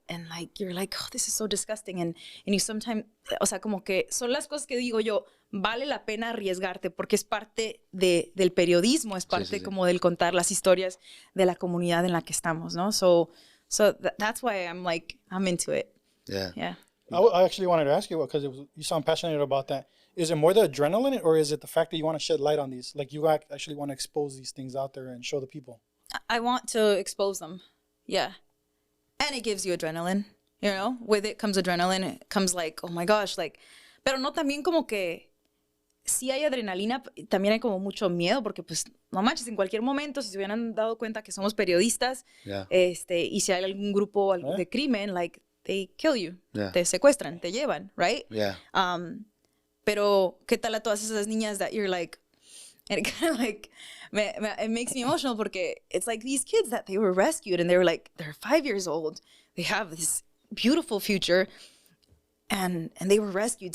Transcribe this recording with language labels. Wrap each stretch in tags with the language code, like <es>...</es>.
<en>And like, you're like, oh, this is so disgusting. And you sometimes,</en> <es>o sea, como que son las cosas que digo yo, vale la pena arriesgarte porque es parte del periodismo, es parte como del contar las historias de la comunidad en la que estamos, ¿no?</es> <en>So that's why I'm into it. Yeah. I actually wanted to ask you, because you sound passionate about that. Is it more the adrenaline, or is it the fact that you want to shed light on these? Like, you actually want to expose these things out there and show the people? I want to expose them. Yeah. And it gives you adrenaline, you know? With it comes adrenaline. It comes like, oh my gosh, like...</en> <es>Pero no también como que... Sí hay adrenalina, también hay como mucho miedo, porque pues, no manches, en cualquier momento, si se hubieran dado cuenta que somos periodistas, y si hay algún grupo de crimen,</es> <en>like, they kill you.</en> <es>Te secuestran, te llevan, right?</es> <en>Yeah.</en> <es>Pero, ¿qué tal a todas esas niñas</es> <en>that you're like, and it kind of like, it makes me emotional, porque it's like these kids that they were rescued, and they were like, they're 5 years old, they have this beautiful future, and they were rescued.</en>